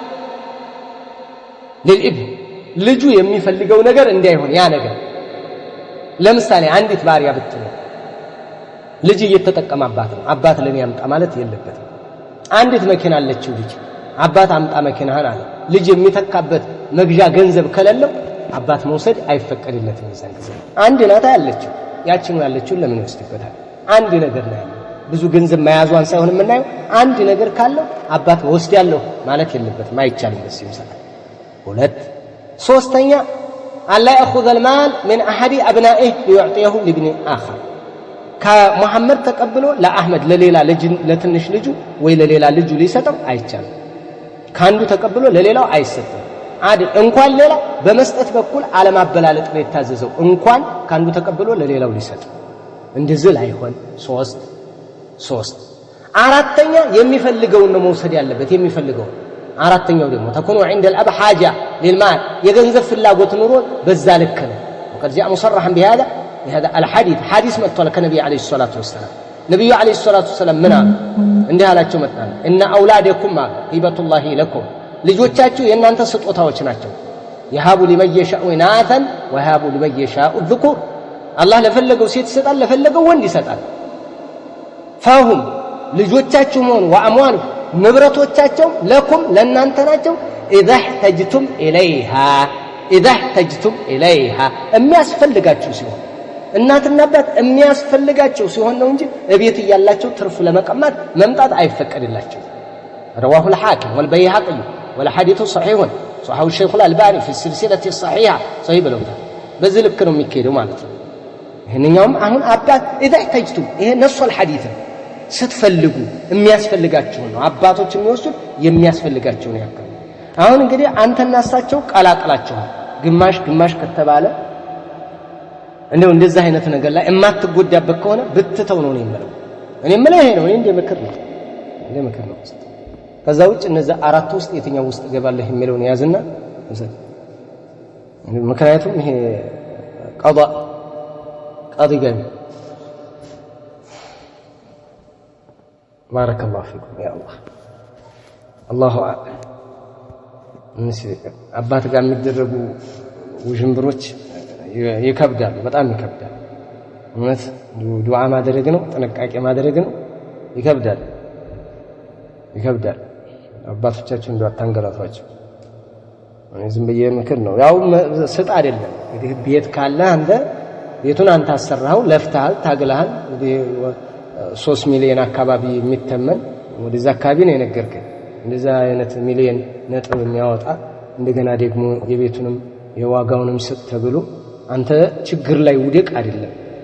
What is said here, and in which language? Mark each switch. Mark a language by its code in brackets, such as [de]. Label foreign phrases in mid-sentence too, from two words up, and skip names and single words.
[am] للابن፣ ልጁ የሚፈልገው ነገር እንዳይሆን ያ ነገር። ለምሳሌ አንዲት ባሪያ ብትኖር ልጅ እየተጠቀመባት ነው፣ አባት ለኔ ያምጣ ማለት የለበትም። አንዲት መኪና አለችው ልጅ፣ አባት አምጣ መኪናህን አለ። ልጅ የሚተካበት መግዣ ገንዘብ ከሌለው አባት መውሰድ አይፈቀድለትም። ይዛን ጊዜ አንድ ናታ ያለችው፣ ያቺን ያለችውን ለምን ይወስድበታል? አንድ ነገር ነው ያለው። ብዙ ገንዘብ መያዟን ሳይሆን የምናየው አንድ ነገር ካለው አባት ወስዳለሁ ማለት የለበትም፣ አይቻልም። በዚህ ሰዓት ሁለት ሶስተኛ [ar] ألا يأخذ المال من احد ابنائه ليعطيه لابن اخر፣ [am] ከሙሐመድ ተቀብሎ ለአህመድ ለሌላ ልጅ ለትንሽ ልጁ ወይ ለሌላ ልጁ ሊሰጠው አይቻልም። ካንዱ ተቀብሎ ለሌላው አይሰጥም። እንኳን ሌላ በመስጠት በኩል አለማበላለጥ ነው የታዘዘው። እንኳን ካንዱ ተቀብሎ ለሌላው ሊሰጥ እንደዚህ ላይሆን። ሶስት አራተኛ የሚፈልገውን ነው መውሰድ ያለበት፣ የሚፈልገውን። አራተኛው ደግሞ [ar] تكون عند الأب حاجة للمال، [am] የገንዘብ ፍላጎት ኑሮ በዛ ልክ ነው። [ar] وقد جاء مصرحا بهذا الحديث حديث [am] መጥቷል ከነብዩ [ar] عليه الصلاة والسلام። [am] ነብዩ [ar] عليه الصلاة والسلام [am] ምን አሉ? እንዲህ አላቸው መጣን [ar] ان اولادكم هبه الله لكم፣ [am] ልጆቻችሁ የእናንተ ስጦታዎች ናቸው። [ar] يهب لمن يشاء إناثا ويهب لمن يشاء [am] الذكور፣ አላህ ለፈለገው ሴት ይሰጣል፣ ለፈለገው ወንድ ይሰጣል። ፈሁም ልጆቻችሁ ሆኑ ወአምዋሉ ንብረቶቻቸው ለኩም ለእናንተ ናቸው [ar] إذا احتجتم [am] إليها የሚያስፈልጋችሁ ሲሆን እናትና አባት የሚያስፈልጋቸው ሲሆን ነው እንጂ እቤት እያላቸው ትርፍ ለመቀማት መምጣት አይፈቀድላቸው [ar] رواه الحاكم والبيهقي والحديث صحيح صححه الشيخ الألباني في السلسلة الصحيحة صحيح [am] ብለውታል በዚህ ልክ ነው የሚካሄደው ማለት ነው ይሄንኛውም አሁን አባት [ar] إذا احتجتم [am] ይሄ ነሱ الحديث ስትፈልጉ የሚያስፈልጋቸው ነው አባቶች የሚወስዱት የሚያስፈልጋቸው ነው ያከለ አሁን እንግዲህ አንተና እሳቸው ቀላቅላችኋል ግማሽ ከተባለ እንደው እንደዛ አይነት ነገር ላይ የማትጎዳበት ከሆነ ብትተው ነው የሚለው እኔ የምለው ይሄ ነው እንደ ምክር ነው ከዛ ውጭ እነዛ አራት ውስጥ የትኛው ውስጥ ገባለህ የሚለውን ያዝና ምክንያቱም ይሄ ቀዲ ገቢ [ar] بارك الله فيكم يا الله أعلم [am] አባት ጋር የሚደረጉ ውዥንብሮች ይከብዳሉ በጣም ይከብዳል እውነት ዱዓ ማድረግ ነው ጥንቃቄ ማድረግ ነው ይከብዳል አባቶቻችን እንደው አታንገላቷቸው እኔ ዝም ብዬ ምክር ነው ያው ስጥ አይደለም እንግዲህ ቤት ካለ አንተ ቤቱን አንተ አሰራው ለፍተሃል ታግለሃል እንግዲህ 3 ሚሊዮን አካባቢ የሚተመን ወደዛ አካባቢ ነው የነገርከኝ እንደዛ አይነት ሚሊዮን ነጥብ የሚያወጣ እንደገና ደግሞ የቤቱንም የዋጋውንም ስጥ ተብሎ አንተ ችግር ላይ ውደቅ አይደለም